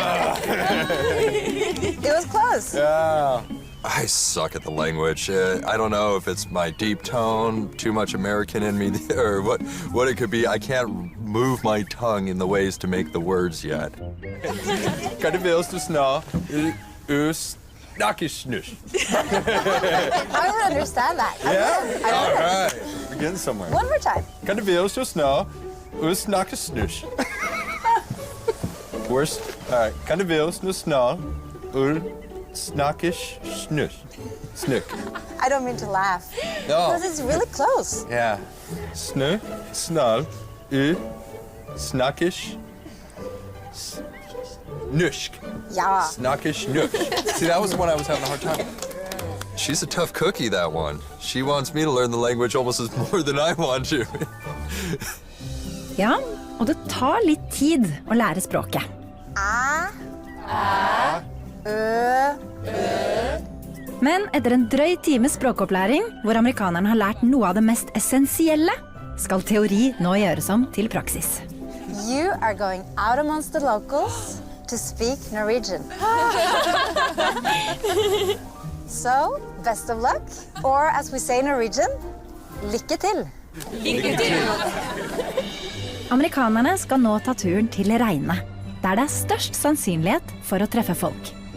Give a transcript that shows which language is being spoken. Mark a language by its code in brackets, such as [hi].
[en] It was close. Yeah. I suck at the language. I don't know if it's my deep tone, too much American in me, or what it could be. I can't move my tongue in the ways to make the words yet. [no] Kan du være så snill snakke snus? [en] I would understand that. Yeah? All right. We're getting somewhere. One more time. [no] Kan du være så snill snakke snus? [en] Worst. All right. [no] Kan du være så snill snakke snus? Snook. [en] I don't mean to laugh. No. Because it's really close. Yeah. Snu, snall, snakkish, nushk. Yeah. Snakkish, nushk. See, that was the one I was having a hard time. She's a tough cookie, that one. She wants me to learn the language almost as more than I want to. [no] Ja, og det tar litt tid å lære språket. Men etter en drøy times språkopplæring, hvor amerikanerne har lært noe av det mest essensielle, skal teori nå gjøres om til praksis. [en] You are going out amongst the locals to speak Norwegian. So, best of luck. Or as we say in Norwegian, [no] lykke til. Lykke til. Amerikanerne skal nå ta turen til Reine, der det er størst sannsynlighet for å treffe folk.